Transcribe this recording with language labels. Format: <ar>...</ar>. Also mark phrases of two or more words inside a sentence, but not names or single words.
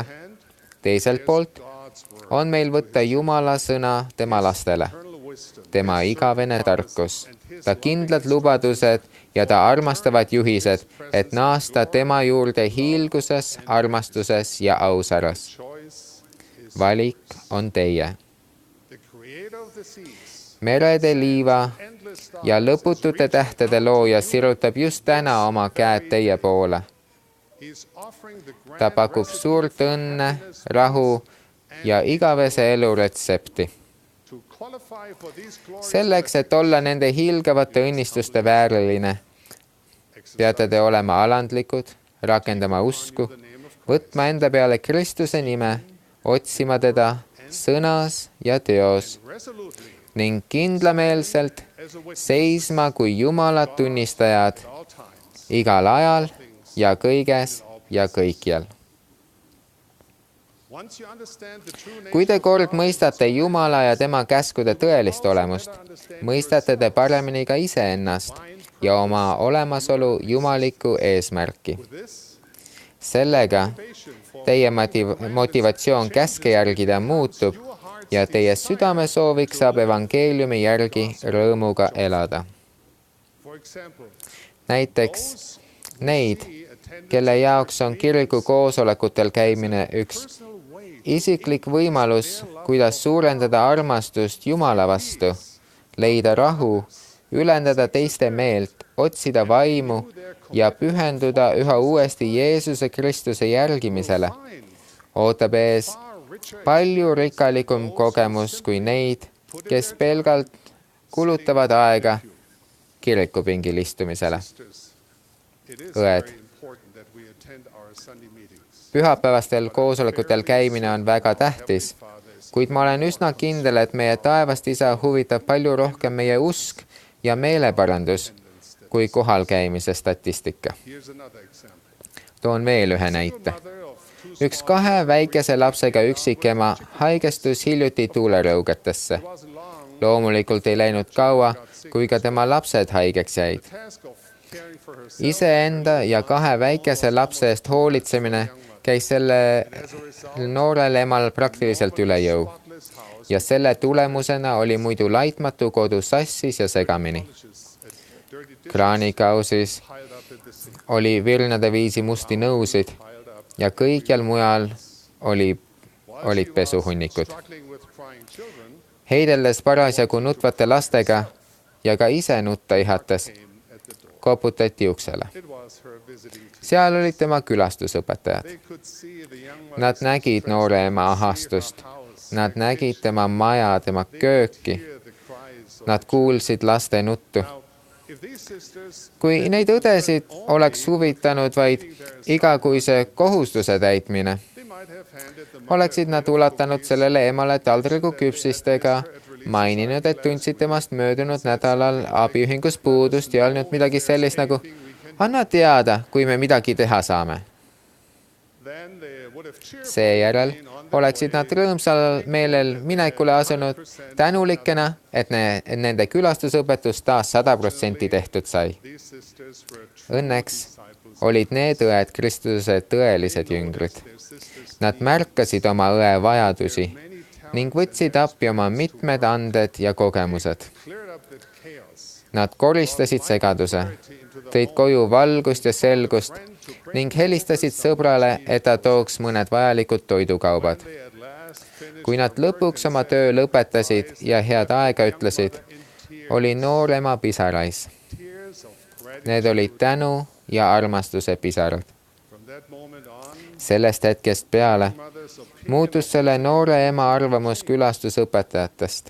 <et>Teiselt poolt on meil võtta Jumala sõna tema lastele, tema igavene tarkus, ta kindlad lubadused ja ta armastavad juhised, et naasta tema juurde hiilguses, armastuses ja ausaras.</et> <en>choice is</en> <et>Valik on teie.</et> <en>the creator of the seas.</en> <et>Merede liiva</et> <en>Endless stars</en> <et>ja lõputute tähtede looja sirutab just täna oma käed teie poole.</et> <en>He's offering the</en> <et>Ta</et> <en>grand</en> <et>pakub</et> <en>recipe</en> <et>suurt</et> <en>for</en> <et>õnne,</et> <en>happiness,</en> <et>rahu ja igavese elu retsepti.</et> <en>to qualify for these glorious</en> <et>Selleks, et olla nende hiilgavate õnnistuste vääriline, peate te olema alandlikud, rakendama usku, võtma enda peale Kristuse nime, otsima teda sõnas ja teos</et> <en>resolutely</en> <et>ning kindlameelselt</et> <en>as a witness</en> <et>seisma kui Jumalat tunnistajad</et> <en>at all times.</en> <et>igal ajal ja kõiges ja kõikjal.</et> <en>Once you understand the true</en> <et>Kui te</et> <en>nature</en> <et>kord mõistate Jumala ja tema käskude tõelist olemust, mõistate te paremini ka iseennast ja oma olemasolu jumalikku eesmärki.</et> <en>of this,</en> <et>Sellega</et> <en>patient for</en> <et>teie motivatsioon käske järgida muutub ja teie südamesooviks saab evangeeliumi järgi rõõmuga elada.</et> <en>for example,</en> <et>Näiteks neid, kelle jaoks on kiriku koosolekutel käimine üks</et> <en>personal way</en> <et>isiklik võimalus, kuidas suurendada armastust Jumala vastu, leida rahu, ülendada teiste meelt, otsida vaimu ja pühenduda üha uuesti Jeesuse Kristuse järgimisele,</et> <en>find</en> <et>ootab ees</et> <en>far richer</en> <et>palju rikkalikum kogemus kui neid, kes pelgalt kulutavad aega kirikupingil istumisele.</et> <en>sisters. It is</en> <et>Õed.</et> <en>very important that we attend our Sunday meetings.</en> <et>Pühapäevastel koosolekutel käimine on väga tähtis, kuid ma olen üsna kindel, et meie taevast isa huvitab palju rohkem meie usk ja meeleparandus kui kohal käimise statistika.</et> <en>Here's another example.</en> <et>Toon veel ühe näite.</et> <en>Mother of two</en> <et>Üks 2 väikese lapsega üksikema haigestus hiljuti tuulerõugetesse.</et> <en>wasn't long.</en> <et>Loomulikult ei läinud kaua, kui ka tema lapsed haigeks jäid.</et> <en>Task of caring for herself</en> <et>Iseenda ja 2 väikese lapse eest hoolitsemine käis selle noorele emal praktiliselt üle jõu</et> <en>spotless house</en> <et>ja selle tulemusena oli muidu laitmatu kodu sassis ja segamini.</et> <en>a dirty dish</en> <et>Kraanikausis</et> <en>piled up in the sink,</en> <et>oli virnade viisi musti nõusid</et> <en>piled up.</en> <et>ja kõikjal mujal olid pesuhunnikud.</et> <en>Struggling with crying children,</en> <et>Heideldes parasjagu nutvate lastega ja ka ise nutta ihates</et> <en>came at the door.</en> <et>koputati uksele.</et> <en>It was her visiting team.</en> <et>Seal olid tema külastusõpetajad.</et> <en>They could see the young</en> <et>Nad</et> <en>mother's</en> <et>nägid noore ema ahastust.</et> <en>house,</en> <et>Nad nägid tema maja, tema kööki.</et> <en>hear the cries of</en> <et>Nad kuulsid laste nuttu.</et> <en>now. If these sisters</en> <et>Kui neid õdesid oleks huvitanud vaid igakuise kohustuse täitmine,</et> <en>they might have handed the</en> <et>oleksid nad ulatanud sellele emale taldriku küpsistega, maininud, et tundsid temast möödunud nädalal abiühingus puudust ja öelnud midagi sellist nagu anna teada, kui me midagi teha saame.</et> <en>then they would have cheerfully</en> <et>Seejärel</et> <en>been on their</en> <et>oleksid nad</et> <en>way.</en> <et>rõõmsal meelel minekule asunud tänulikena, et nende külastusõpetus taas 100% tehtud sai.</et> <en>These sisters were true</en> <et>Õnneks</et> <en>disciples.</en> <et>olid need õed Kristuse tõelised jüngrid.</et> <en>Their sisters</en> <et>Nad märkasid oma õe vajadusi</et> <en>many talents</en> <et>ning võtsid appi oma mitmed anded ja kogemused.</et> <en>cleared up the chaos.</en> <et>Nad koristasid segaduse,</et> <en>Into the</en> <et>tõid koju valgust ja selgust ning helistasid sõbrale, et ta tooks mõned vajalikud toidukaubad.</et> <en>they at last finished</en> <et>Kui nad lõpuks oma töö lõpetasid ja head aega ütlesid, oli noor ema pisarais.</et> <en>tears of gratitude.</en> <et>Need olid tänu ja armastuse pisarad.</et> <en>From that moment on,</en> <et>Sellest hetkest peale</et> <en>mother's opinion,</en> <et>muutus selle noore ema arvamus külastusõpetajatest.</et>